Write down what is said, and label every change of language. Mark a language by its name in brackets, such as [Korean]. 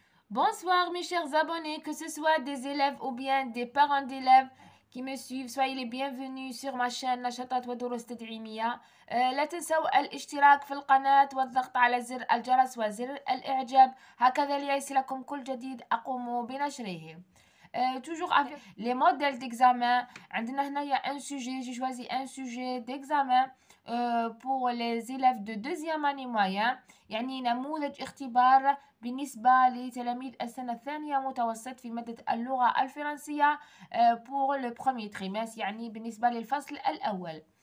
[French] Bonsoir mes chers abonnés, que ce soit des élèves ou bien des parents d'élèves qui me suivent, soyez les bienvenus sur ma chaîne نشاطات ودروس تدعيمية. [Arabic] لا تنسوا الاشتراك في القناة والضغط على زر الجرس وزر الإعجاب، هكذا ليصلكم كل جديد أقوم بنشره. [French] Toujours avec les modèles d'examen. [Arabic] عندنا هنايا [French] un sujet, j'ai choisi un sujet d'examen pour les élèves de deuxième année moyen، [Arabic] يعني نموذج اختبار بالنسبة لتلاميذ السنة الثانية متوسط في مادة اللغة الفرنسية [French] pour le premier trimestre، [Arabic] يعني بالنسبة للفصل الأول.